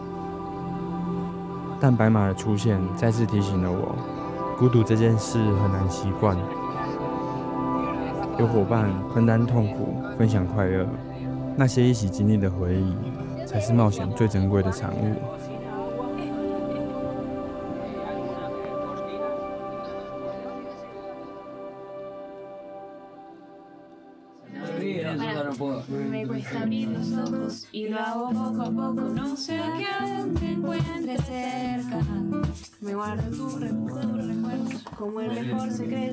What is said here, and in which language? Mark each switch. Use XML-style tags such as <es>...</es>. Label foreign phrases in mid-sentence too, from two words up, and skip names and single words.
<zh>但白马的出现再次提醒了我，孤独这件事很难习惯。有伙伴分担痛苦，分享快乐，那些一起经历的回忆，才是冒险最珍贵的产物。</zh> <es>Me cuesta abrir los ojos y lo hago poco a poco. No sé a quién te encuentre cerca. Me guardo tus recuerdos como el mejor secreto.</es>